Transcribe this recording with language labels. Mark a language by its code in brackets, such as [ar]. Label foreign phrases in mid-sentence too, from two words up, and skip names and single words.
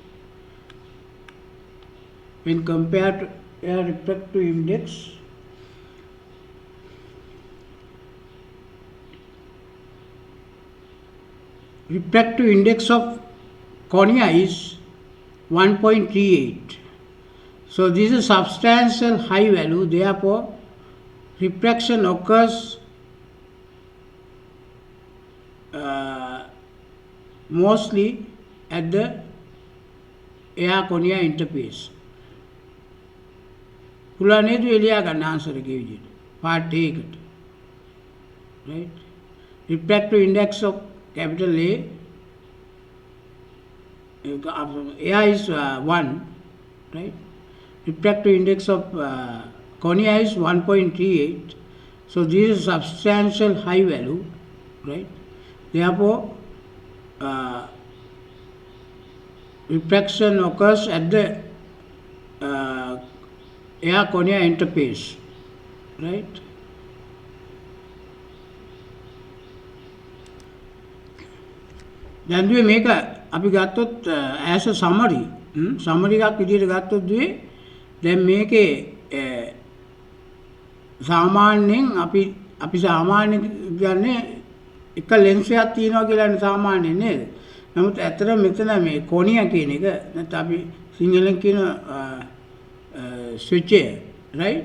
[en] When compared to air refractive index, refractive index of cornea is 1.38. So this is a substantial high value, therefore refraction occurs mostly at the air cornea interface. [si] පුළුවන් නේද එළියා ගන්න ආන්සර් එකේ විදිහට [en] part A [si] එකට, [en] right? Refractive index of capital A, air is 1, right? Refractive index of cornea is 1.38. So this is substantial high value, right? Therefore refraction occurs at the air cornea interface, right? [si] දැන් දුවේ මේක අපි ගත්තොත් [en] as a summary [si] එකක් විදිහට ගත්තොත් දුවේ දැන් මේකේ සාමාන්‍යයෙන් අපි සාමාන්‍ය කියන්නේ එක ලෙන්ස් එකක් තියෙනවා කියලානේ සාමාන්‍යයෙන් නේද? නමුත් ඇත්තට මෙතන මේ කොනියා කියන එක නැත්නම් අපි සිංහලෙන් කියන ස්විච් එක, right?